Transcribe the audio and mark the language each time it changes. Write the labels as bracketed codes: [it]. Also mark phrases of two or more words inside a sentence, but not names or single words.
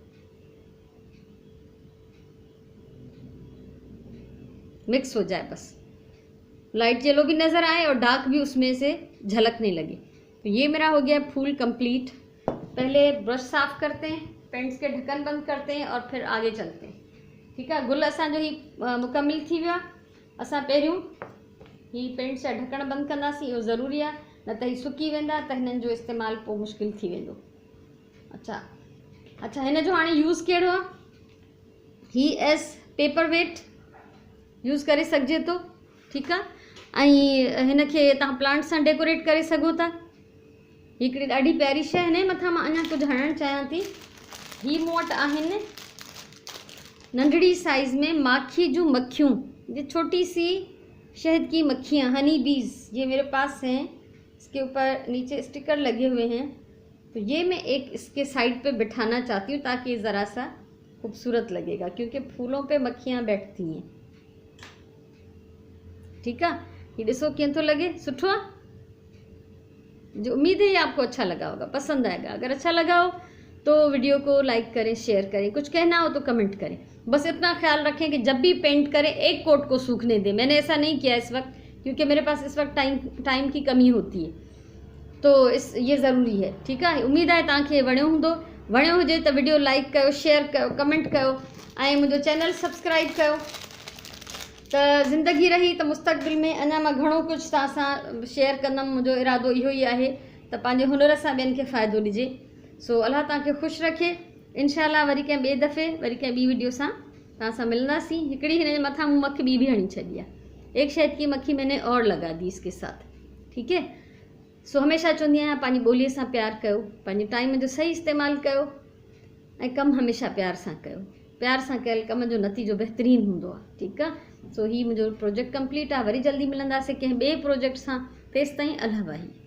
[ur] مکس ہو جائے بس, [en] light yellow [ur] بھی نظر آئے اور ڈارک بھی اس میں سے جھلکنے لگے. تو یہ میرا ہو گیا پھول کمپلیٹ۔ پہلے برش صاف کرتے ہیں، پینٹس کے ڈھکن بند کرتے ہیں، اور پھر آگے چلتے ہیں، ٹھیک ہے. [sd] गुल असांजो ही मुकम्मल थी वियो आहे। असां पहिरियों ही पेंट जा ढक्कण बंदि कंदासीं, इहो ज़रूरी आहे, न त ही सुकी वेंदा, त हिननि जो इस्तेमालु पोइ मुश्किल थी वेंदो। अच्छा हिन जो हाणे यूज़ कहिड़ो आहे? ही [en] as paper weight [sd] यूज़ करे सघिजे थो, ठीकु आहे। ऐं हिन खे तव्हां प्लांट सां डेकोरेट करे सघो था। हिकिड़ी ॾाढी प्यारी शइ, हिन मथां मां अञा कुझु हणणु चाहियां थी। ही मूं वटि आहिनि नंढड़ी साइज़ में माखी जूं मक्खियूं, [ur] یہ چھوٹی سی شہد کی مکھیاں, [en] honey bees, [ur] یہ میرے پاس ہیں. اس کے اوپر نیچے اسٹیکر لگے ہوئے ہیں، تو یہ میں ایک اس کے سائیڈ پہ بٹھانا چاہتی ہوں، تاکہ یہ ذرا سا خوبصورت لگے گا، کیونکہ پھولوں پہ مکھیاں بیٹھتی ہیں، ٹھیک ہے. یہ دیکھو [sd] कीअं थो लगे, सुठो आहे। [ur] جو امید ہے یہ آپ کو اچھا لگا ہوگا، پسند آئے گا. اگر اچھا لگا ہو تو ویڈیو کو لائک کریں، شیئر کریں، کچھ کہنا ہو تو کمنٹ کریں. بس اتنا خیال رکھیں کہ جب بھی پینٹ کریں ایک کوٹ کو سوکھنے دیں. میں نے ایسا نہیں کیا اس وقت، کیونکہ میرے پاس اس وقت ٹائم کی کمی ہوتی ہے، تو یہ ضروری ہے، ٹھیک ہے. [sd] उम्मीद है तव्हांखे वणियो हूंदो। वणियो हुजे तो वीडियो लाइक कयो, शेयर कयो, कमेंट कयो, ऐं मुंहिंजो चैनल सब्सक्राइब कयो। तो ज़िंदगी रही तो मुस्तक़बिल में अञा मां घणो कुछ तव्हां सां शेयर कंदमि। मुंहिंजो इरादो इहो ई आहे त पंहिंजे हुनर सां ॿियनि खे फ़ाइदो ॾिजे। सो अल्लाह तव्हांखे ख़ुशि रखे। इंशाल्लाह वरी कंहिं ॿिए दफ़े वरी कंहिं ॿी वीडियो सां तव्हां सां मिलंदासीं। हिकिड़ी हिन जे मथां मूं मक्खी ॿी भी हणी छॾी आहे, [ur] ایک شہد کی مکھی میں نے اور لگا دی اس کے ساتھ، ٹھیک ہے. [sd] सो हमेशा चवंदी आहियां पंहिंजी ॿोलीअ सां प्यार कयो, पंहिंजे टाइम जो सही इस्तेमालु कयो, ऐं कमु हमेशा प्यार सां कयो। प्यार सां कयल कम जो नतीजो बहितरीनु हूंदो आहे। ठीकु आहे। सो ही मुंहिंजो प्रोजेक्ट कंप्लीट आहे। वरी जल्दी मिलंदासीं कंहिं ॿिए प्रोजेक्ट सां। तेसि ताईं अलाह भाई।